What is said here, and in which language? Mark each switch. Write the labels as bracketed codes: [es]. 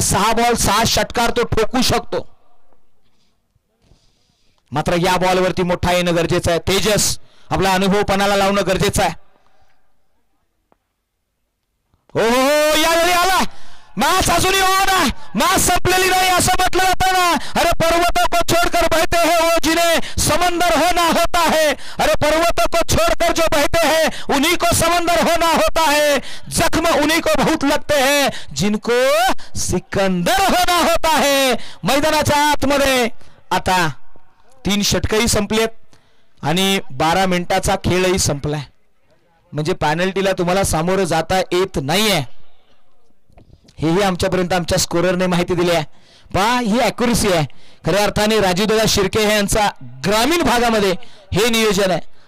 [mr] 6 ball 6 षटकार तो ठोकू शकतो. मात्र या बॉल वरती मोठा येणं गरजेचं आहे. तेजस आपला अनुभव पणाला लावणं गरजेचं आहे. हो यावेळी आला. मॅच अजूनही ऑन आहे. मॅच संपलेली नाही असं म्हटलं जातं ना. [hi] अरे पर्वतों को छोड़कर बहते हैं वो जिन्हें समंदर होना होता है. अरे पर्वतों को छोड़कर जो बहते हैं उन्हीं को समंदर होना होता है. जख्म उन्हीं को बहुत लगते हैं जिनको सिकंदर होना होता है. [mr] मैदानाच्या आतमध्ये आता 3 षटकही संपलेत आणि 12 मिनिटाचा खेळही संपलाय. म्हणजे पॅनल्टीला तुम्हाला सामोरं जाता येत नाहीये. हेही आमच्यापर्यंत आमच्या स्कोररने माहिती दिली आहे. पहा ही ॲक्युरसी आहे. खऱ्या अर्थाने राजीवदादा शिर्के यांचा ग्रामीण भागामध्ये हे नियोजन आहे.